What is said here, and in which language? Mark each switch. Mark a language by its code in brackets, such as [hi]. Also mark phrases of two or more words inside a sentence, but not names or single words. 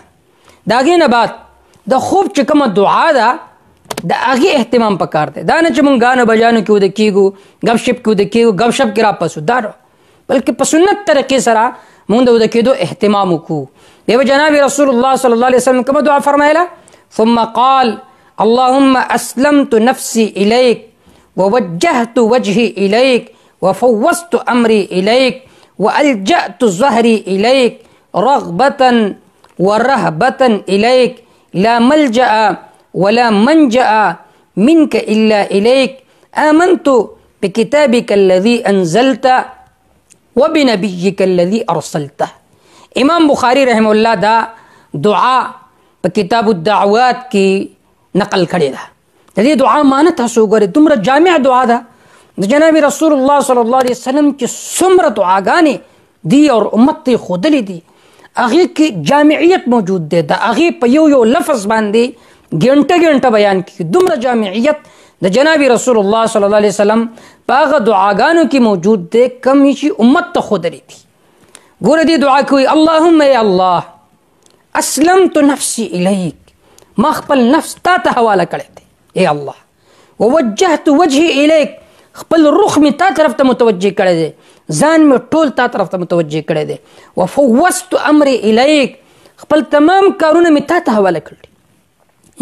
[ps] د هغې نه بعد د خوب چې کومه دعا ده د هغې اهتمام پکار دی. دا نه چې موږ ګانو بجانو کې وده کېږو ګپ شپ کې وده کېږو ګپ شپ کې راپسو دا نه، بلکې په سنت طریقې سره موږ د وده کېدو اهتمام وکړو. دیو جناب [ar] رسول الله صلی الله علیه وسلم [ps] کومه دعا فرمایله؟ [ar] ثم قال اللهم اسلمت نفسي اليك ووجهت وجهي اليك وفوضت امري اليك والجأت ظهري اليك رغبة ورهبة اليك لا ملجأ ولا منجأ منك الا اليك آمنت بكتابك الذي انزلت وبنبيك الذي ارسلته. [ps] امام بخاری [ar] رحمه الله [ps] دا دعا په کتاب الدعوات کې نقل کړې ده. د دې دعا معنی تاسو وګورئ، دومره جامع دعا ده. د جناب [ar] رسول الله صلی الله علیه وسلم [ps] چې څومره دعاګانې دي او امت ته ښودلې دي هغې کې جامعیت موجود دی. د هغې په یو لفظ باندې ګنټه ګنټه بیان کړي. دومره جامعیت د جناب [ar] رسول الله صلی الله علیه وسلم [ps] په هغه دعاګانو کې موجود دی کوم چې امت ته ښودلې دي. ګوره دې دعا کوي [ar] اللهم یا الله اسلمت نفسي الیک، [ps] ما خپل نفس تا ته حواله کړی دی ای الله. [ar] ووجهت وجهي الیک، [ps] خپل رخ می تا طرف ته متوجه کړی دی، ځان می ټول تا طرف ته متوجه کړی دی. [ar] وفوضت امري الیک، [ps] خپل تمام کارونه می تا ته حواله کړي.